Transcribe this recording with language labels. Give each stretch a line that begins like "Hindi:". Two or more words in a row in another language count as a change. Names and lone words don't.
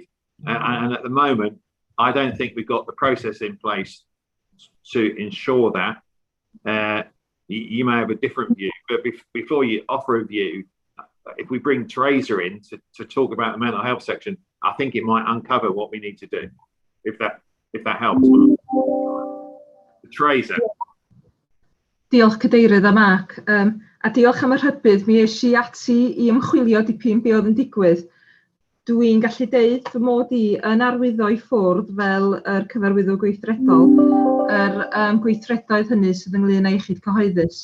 English: And at the moment, I don't think we've got the process in place to ensure that. You may have a different view, but before you offer a view, if we bring Teresa in to talk about the mental health section, I think it might uncover what we need to do, if that helps. Teresa.
Welsh: Diolch Cadeirydd a Mark, a diolch am y rhybudd mi eis I ati I ymchwilio dipyn be oedd yn digwydd. Dwi'n gallu deud fy mod I yn arwyddo I ffwrdd fel yr cyfarwyddwr gweithredol, gweithredoedd hynny sydd ynglŷn â iechyd cyhoeddus.